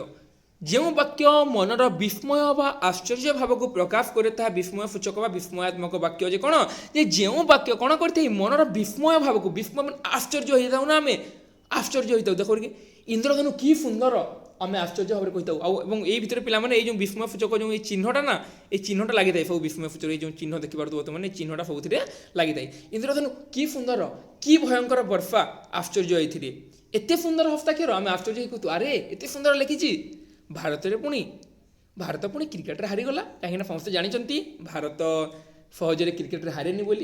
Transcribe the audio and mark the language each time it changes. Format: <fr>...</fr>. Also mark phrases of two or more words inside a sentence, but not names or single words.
<or>ଯେଉଁ ବାକ୍ୟ ମନର ବିସ୍ମୟ ବା ଆଶ୍ଚର୍ଯ୍ୟ ଭାବକୁ ପ୍ରକାଶ କରେ ତାହା ବିସ୍ମୟ ସୂଚକ ବା ବିସ୍ମୟାତ୍ମକ ବାକ୍ୟ। ଯେ କ'ଣ, ଯେ ଯେଉଁ ବାକ୍ୟ କ'ଣ କରିଥାଏ, ମନର ବିସ୍ମୟ ଭାବକୁ, ବିସ୍ମୟ ମାନେ ଆଶ୍ଚର୍ଯ୍ୟ ହୋଇଥାଉ ନା, ଆମେ ଆଶ୍ଚର୍ଯ୍ୟ ହୋଇଥାଉ। ଦେଖ ଇନ୍ଦ୍ରଧନୁ କି ସୁନ୍ଦର, ଆମେ ଆଶ୍ଚର୍ଯ୍ୟ ଭାବରେ କହିଥାଉ। ଆଉ ଏବଂ ଏଇ ଭିତରେ ପିଲାମାନେ ଏଇ ଯେଉଁ ବିସ୍ମୟ ସୂଚକ ଯେଉଁ ଏଇ ଚିହ୍ନଟା ନା, ଏଇ ଚିହ୍ନଟା ଲାଗିଥାଏ ସବୁ ବିସ୍ମୟ ସୂଚକ। এই ଯେଉଁ ଚିହ୍ନ ଦେଖିପାରୁଥିବ ତୁମେ, এই ଚିହ୍ନଟା ସବୁଥିରେ ଲାଗିଥାଏ। ଇନ୍ଦ୍ରଧନୁ କି ସୁନ୍ଦର, କି ଭୟଙ୍କର ବର୍ଷା, ଆଶ୍ଚର୍ଯ୍ୟ ଏଇଥିରେ। ଏତେ ସୁନ୍ଦର ହସ୍ତାକ୍ଷର, ଆମେ ଆଶ୍ଚର୍ଯ୍ୟ ହେଇ କହୁଛୁ ଆରେ ଏତେ ସୁନ୍ଦର ଲେଖିଛି। ଭାରତ ପୁଣି କ୍ରିକେଟରେ ହାରିଗଲା, କାହିଁକିନା ସମସ୍ତେ ଜାଣିଛନ୍ତି ଭାରତ ସହଜରେ କ୍ରିକେଟରେ ହାରେନି ବୋଲି।</or>